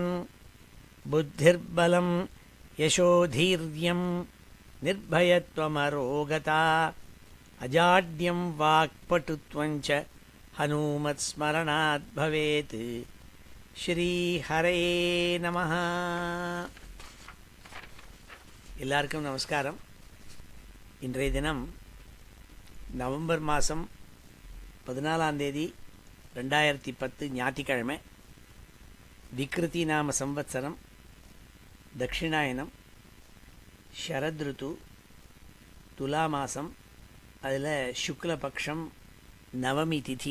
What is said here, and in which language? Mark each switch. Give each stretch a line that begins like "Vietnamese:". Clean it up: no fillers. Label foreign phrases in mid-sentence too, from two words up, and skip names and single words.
Sanskrit: बुद्धिर्बलं यशोधीर्यं निर्भयत्वमरोगता अजाड्यं वाक्पटुत्वं च हनुमत्स्मरणात् भवेत्। श्रीहरये நமः.
Tamil: எல்லாருக்கும் நமஸ்காரம். இன்றைய தினம் நவம்பர் மாதம் 14ஆம் தேதி 2010 ஞாயிற்றுக்கிழமை. விக்ருதி நாம சம்வத்சரம், தட்சிணாயனம், ஷரத்ருத்து, துலா மாதம், அதில் சுக்லபக்ஷம், நவமி திதி.